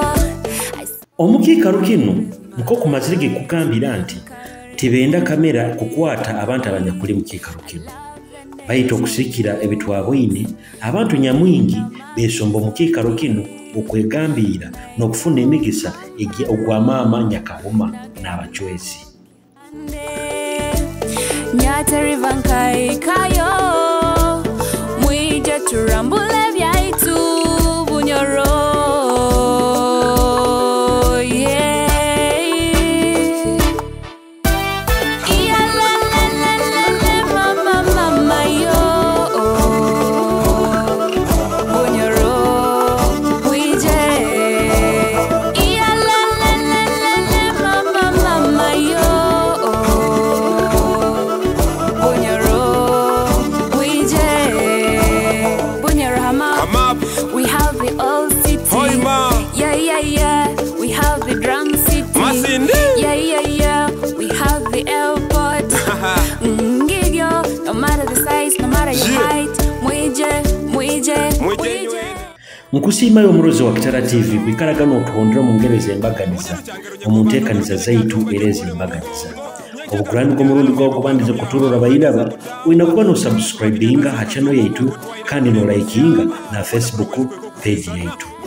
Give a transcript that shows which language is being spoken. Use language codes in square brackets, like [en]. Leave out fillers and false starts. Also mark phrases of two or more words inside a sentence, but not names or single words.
[nyo] Omukiikaro kino nko ku mazirige kugambira nti tibenda kamera kukwata abantu abanyakuli mu kiikaro kino. Bayita okusikira ebitwabwine abantu nyamwingi besomba mu kiikaro kino okwegambira n'okufuna emigisa ogwa maama Nyakahuma n'abachwezi. Nyate rivankai kayo. Mwije turambule vyaitu bunyoro. Mama, yo. Bunyoro, mwije. Mama, yo. [en] We have the old city. Yeah. We have the drum city. Masindi. Yeah. We have the airport. Ngigyo, no matter the size, no matter your height. [nyo] Mwije. Nkusiima y'omuruzi wa Kitara TV kwikaragana otuhondera mu ngereza embaganiza omunteekaniza zaitu era ezembaganiza. Obugulani bw'omulundi gw'okubandiza kutulola bayiraba olina kuba n'osubscribinga ha channel yaitu kandi n'olikinga na Facebook page yaitu.